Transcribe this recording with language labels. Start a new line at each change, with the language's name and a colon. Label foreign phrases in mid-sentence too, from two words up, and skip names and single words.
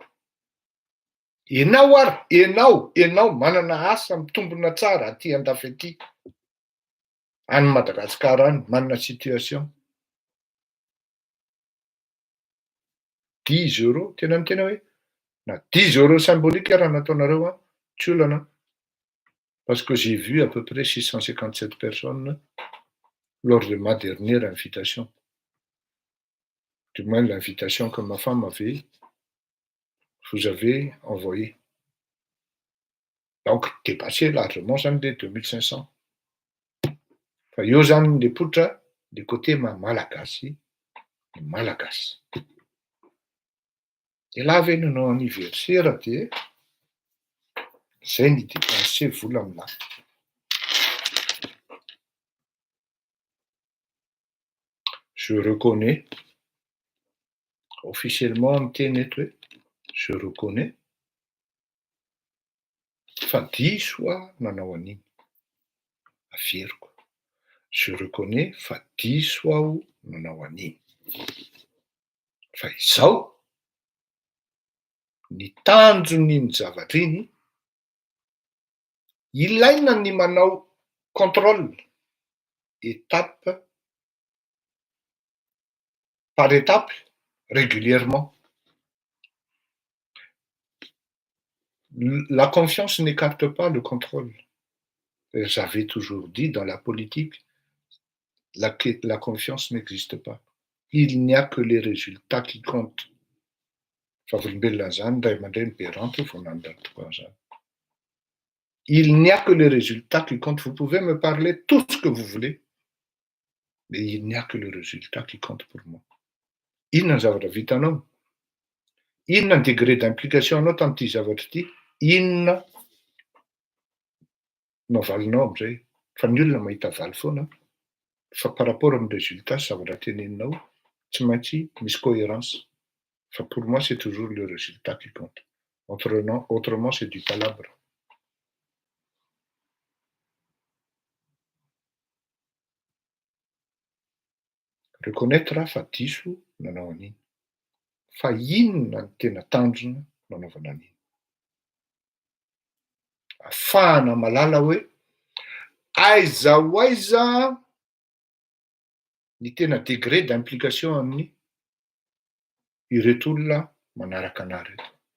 Malagasy: Ianao ary, ianao manana asa mitombona tsara aty andafy aty, any Madagasikara any, manana situation. 10 euros, tena hoe na 10
French: euros symbolique
Malagasy: raha nataonareo tsy olana.
French: Parce que j'ai vu à peu près 657 personnes lors de ma dernière invitation. Du moins l'invitation que ma femme vous avait envoyée. Donc dépassé largement zany le 2500.
Malagasy: Fa eo zany le potra
French: le côté
Malagasy: malagasy. De la ve nanao anniversaire de zay ny dépense vola aminahy.
French: Je reconnais officiellement
Malagasy: miteny eto hoe
French: je reconnais
Malagasy: fa diso aho nanao an'iny. Averiko.
French: Je reconnais
Malagasy: fa diso aho nanao an'iny. Fa izao ny tanjon'iny zavatra iny, ilaina ny manao
French: contrôle étape par étape régulièrement. La confiance n'écarte pas le contrôle. J'avais toujours dit dans la politique, la confiance n'existe pas. Il n'y a que les résultats qui comptent. Il n'y a que les résultats qui comptent. Vous pouvez me parler tout ce que vous voulez, mais il n'y a que le résultat qui compte pour moi.
Malagasy: Inona ny zavatra vitanao? Inona ny
French: degré d'implication
Malagasy: anao tamin'ity zavatra ity? Inona no valinao am'izay? Fa ny olona mahita valy foana, fa
French: par rapport
Malagasy: amin'ny résultat zavatra teneninao, tsy maintsy misy cohérence.
French: Fa pour moi, c'est toujours le résultat qui compte. Autrement, c'est du palabre.
Malagasy: Reconnaître fa diso nanao an'iny. Fa inona ny tena tanjona nanaovana an'iny? Ahafahana malala hoe aiza ho aiza ny tena
French: degré d'implication
Malagasy: amin'ny ireto olona manaraka anahy reto.